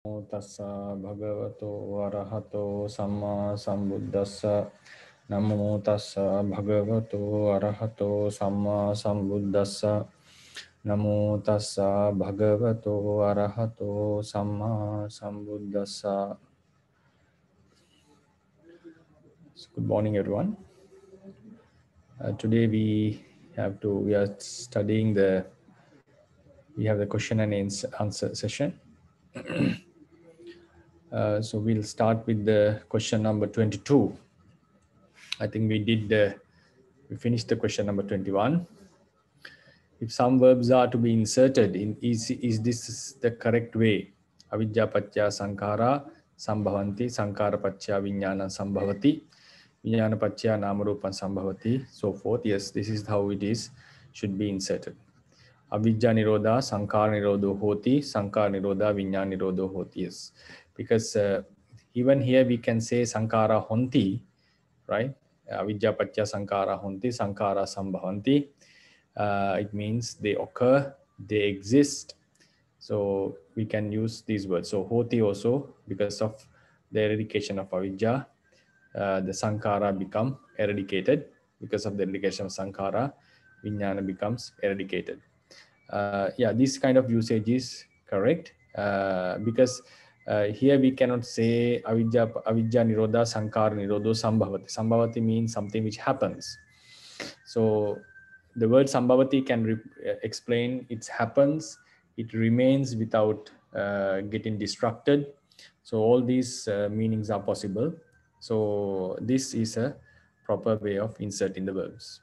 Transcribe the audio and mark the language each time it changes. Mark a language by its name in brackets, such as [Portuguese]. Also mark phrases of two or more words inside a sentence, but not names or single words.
[Pali] Tassa bhagavato arahato samma sambuddhassa. Namo tassa bhagavato arahato samma sambuddhassa. Namo tassa bhagavato arahato samma sambuddhassa. [English] So good morning, everyone. Today we are studying we have the question and answer session. So we'll start with the question number 22. I think we finished the question number 21. If some verbs are to be inserted in, is this the correct way? [Pali] Avidya paccaya sankhara sambhavanti, sankhara paccaya vijnana sambhavati, vijnana paccaya namarupam sambhavati, [English] so forth. Yes, this is how it is, should be inserted. [Pali] Avidya nirodha sankhara nirodho hoti, sankhara nirodha vijnana nirodho hoti. [English] Yes, because even here we can say [Pali] sankhara honti, [English] right? [Pali] Avidya paccaya sankhara honti, sankhara sambhavanti. [English] It means they occur, they exist. So we can use these words. So hoti also, because of the eradication of avidya, the sankhara become eradicated. Because of the eradication of sankhara, vijnana becomes eradicated. Yeah, this kind of usage is correct, because here we cannot say [Pali] avidya nirodha sankhara nirodho sambhavati. [English] Sambhavati means something which happens. So the word sambhavati can explain it happens, it remains without getting destructed. So all these meanings are possible. So this is a proper way of inserting the verbs.